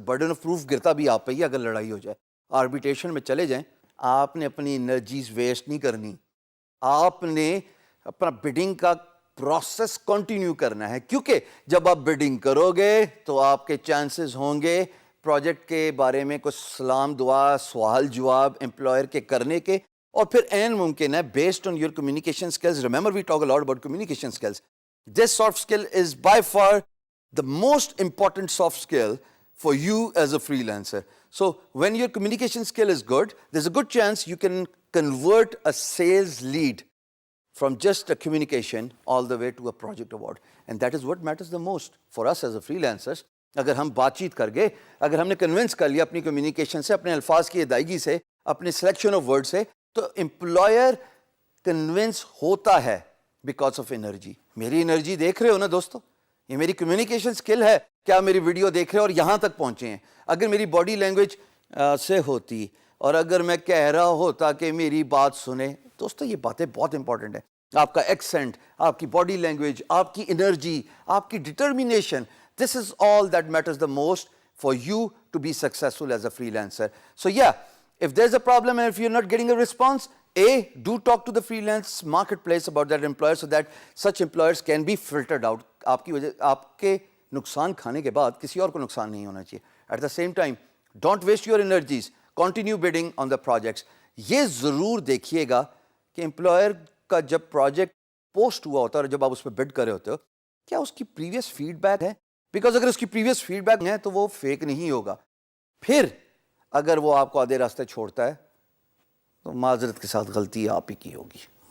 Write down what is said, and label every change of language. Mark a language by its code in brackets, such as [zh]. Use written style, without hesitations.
[ur] Burden of proof گرتا بھی آپ پہ ہی اگر لڑائی ہو جائے. آربیٹریشن میں چلے جائیں، آپ نے اپنی انرجیز ویسٹ نہیں کرنی، آپ نے اپنا بڈنگ کا پروسیس کنٹینیو کرنا ہے، کیونکہ جب آپ بڈنگ کرو گے تو آپ کے چانسز ہوں گے پروجیکٹ کے بارے میں کچھ سلام دعا، سوال جواب امپلائر کے کرنے کے، اور پھر این ممکن ہے [en] Based on your communication skills. Remember we talk a lot about communication skills. This soft skill is by far the most important soft skill for you as a freelancer. So when your communication skill is good, there's a good chance you can convert a sales lead from just a communication all the way to a project award. And that is what matters the most for us as a freelancers. [ur] اگر ہم بات چیت کر گئے، اگر ہم نے convince کر لیا اپنی کمیونیکیشن سے، اپنے الفاظ کی ادائیگی سے، اپنے سلیکشن آف ورڈ سے، تو امپلائر کنونس ہوتا ہے بیکاز آف انرجی. میری انرجی دیکھ رہے ہو نا دوستو، یہ میری کمیونیکیشن سکل ہے. کیا میری ویڈیو دیکھ رہے ہیں اور یہاں تک پہنچے ہیں؟ اگر میری باڈی لینگویج سے ہوتی، اور اگر میں کہہ رہا ہوتا کہ میری بات سنیں، دوستو یہ باتیں بہت امپورٹنٹ ہیں. آپ کا ایکسنٹ، آپ کی باڈی لینگویج، آپ کی انرجی، آپ کی determination, [en] This is all that matters the most for you to be successful as a freelancer. So yeah if there's a problem and if you're not getting a response, do talk to the freelance marketplace about that employer so that such employers can be filtered out. [ur] آپ کی وجہ، آپ کے نقصان کھانے کے بعد کسی اور کو نقصان نہیں ہونا چاہیے. [en] At the same time, don't waste your energies. Continue bidding on the projects. [ur] یہ ضرور دیکھیے گا کہ امپلائر کا جب پروجیکٹ پوسٹ ہوا ہوتا ہے اور جب آپ اس پہ بڈ کر رہے ہوتے ہو، کیا اس کی پریویس فیڈ بیک ہے؟ بیکاز اگر اس کی پریویس فیڈ بیک ہے تو وہ فیک نہیں ہوگا. پھر اگر وہ آپ کو آدھے راستے چھوڑتا ہے تو معذرت کے ساتھ غلطی آپ ہی کی ہوگی.